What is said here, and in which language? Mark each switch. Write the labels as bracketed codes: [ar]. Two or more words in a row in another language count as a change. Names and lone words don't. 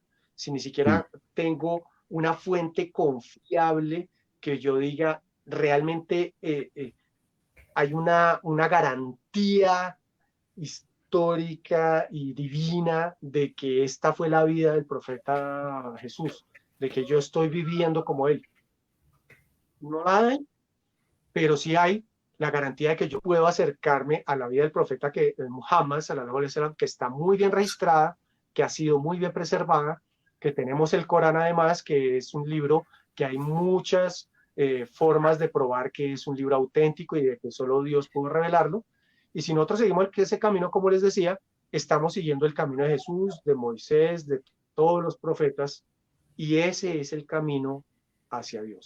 [es] Si ni siquiera tengo una fuente confiable que yo diga realmente hay una garantía histórica y divina de que esta fue la vida del profeta Jesús, de que yo estoy viviendo como él. No la hay, pero sí hay la garantía de que yo puedo acercarme a la vida del profeta Muhammad [ar] صلى الله عليه وسلم, [es] que está muy bien registrada, que ha sido muy bien preservada, que tenemos el Corán además, que es un libro que hay muchas formas de probar que es un libro auténtico y de que solo Dios pudo revelarlo. Y si nosotros seguimos ese camino, como les decía, estamos siguiendo el camino de Jesús, de Moisés, de todos los profetas Y ese es el camino hacia Dios.